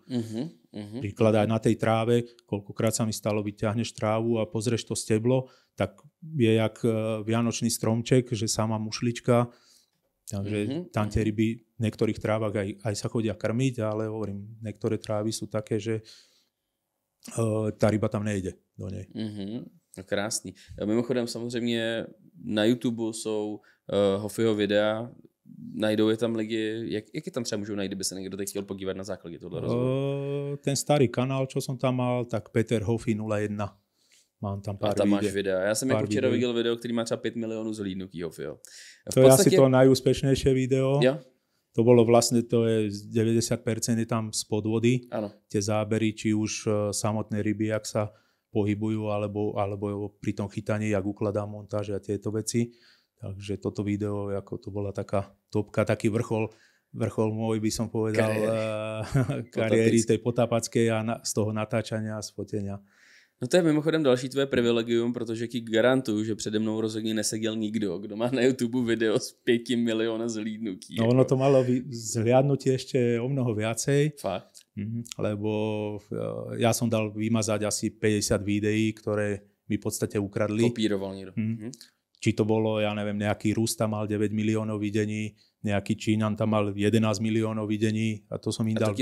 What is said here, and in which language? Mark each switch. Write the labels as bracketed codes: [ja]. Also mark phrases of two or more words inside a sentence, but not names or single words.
[sk] Príklad aj na tej tráve, koľkokrát sa mi stalo, vyťahneš trávu a pozrieš to steblo, tak je jak vianočný stromček, že sama mušlička, takže tam tie ryby v niektorých trávach aj sa chodia krmiť, ale hovorím, niektoré trávy sú také, že tá ryba tam nejde do nej. [cs] No krásný. Mimochodem samozřejmě na YouTube jsou Hofiho videa, najdou je tam lidi, jak je tam třeba můžou najít, kdyby se někdo teď chtěl podívat na základě tohle rozhovoru? [sk] Ten starý kanál, čo som tam mal, tak Peter Hofi 01. Mám tam pár [cs] tam máš videa. Já jsem jako včera viděl video, který má třeba 5 milionů zhlídnutí Hofiho. [sk] To je asi to najúspešnejšie video. [cs] Jo? [sk] To bolo vlastne, to je 90% je tam spod vody. Áno. Tie zábery, či už samotné ryby, jak sa pohybujú, alebo pri tom chytaní, jak ukladá montáž a tieto veci. Takže toto video, ako to bola taká topka, taký vrchol môj, by som povedal, kariéry tej potápackej a z toho natáčania a spotenia. [cs] No to je mimochodem další tvoje privilegium, protože ti garantuju, že přede mnou rozhodně neseděl nikdo, kdo má na YouTube video s 5 milióna zhlídnutí. [sk] No ono to malo zhliadnutie ešte o mnoho viacej. [cs] Fakt? [sk] Lebo ja som dal vymazať asi 50 videí, ktoré mi v podstate ukradli. Kopíroval niekto. Či to bolo, ja neviem, nejaký Rus tam mal 9 miliónov videní, nejaký Číňan tam mal 11 miliónov videní a to som im dal.